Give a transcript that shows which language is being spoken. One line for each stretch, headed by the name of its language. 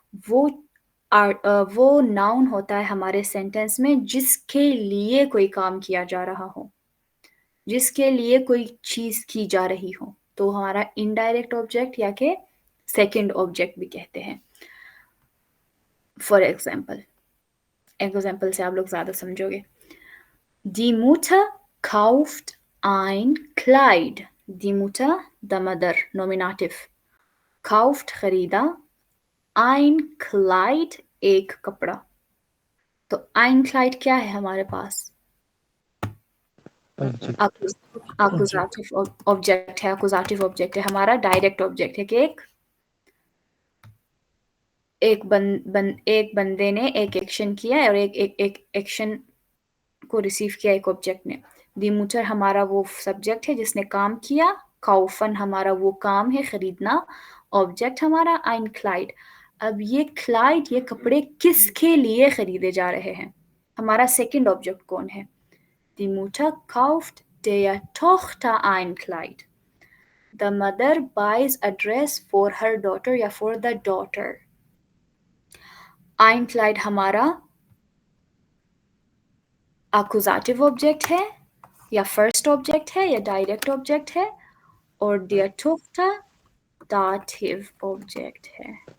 Hindi: वो वो नाउन होता है हमारे सेंटेंस में जिसके लिए कोई काम किया जा रहा हो, जिसके लिए कोई चीज की जा रही हो। तो हमारा इनडायरेक्ट ऑब्जेक्ट या के सेकंड ऑब्जेक्ट भी कहते हैं। फॉर एग्जाम्पल से आप लोग ज्यादा समझोगे।
German: Die Mutter kauft ein Kleid. Die Mutter,
English: the mother,
German: Nominativ. Kauft खरीदा, ein Kleid
Hindi: एक कपड़ा। तो ein Kleid क्या है हमारे पास? एक्यूजेटिव ऑब्जेक्ट है। एक्यूजेटिव ऑब्जेक्ट है हमारा, डायरेक्ट ऑब्जेक्ट है कि एक बंदे ने एक एक्शन किया है और एक एक्शन को रिसीव किया एक ऑब्जेक्ट ने। दी मुटर हमारा वो सब्जेक्ट है जिसने काम किया, काउफन हमारा वो काम है, खरीदना। ऑब्जेक्ट हमारा आइन क्लाइड। अब ये क्लाइड, ये कपड़े किसके लिए खरीदे जा रहे हैं? हमारा सेकंड ऑब्जेक्ट कौन है?
German: दी मुटर काउफ्ट der Tochter ein Kleid.
English: The mother buys a dress for her daughter या for the daughter.
Hindi: Ein Kleid हमारा एक्यूजेटिव ऑब्जेक्ट है या फर्स्ट ऑब्जेक्ट है या डायरेक्ट ऑब्जेक्ट है, और der Tochter दाटिव ऑब्जेक्ट है।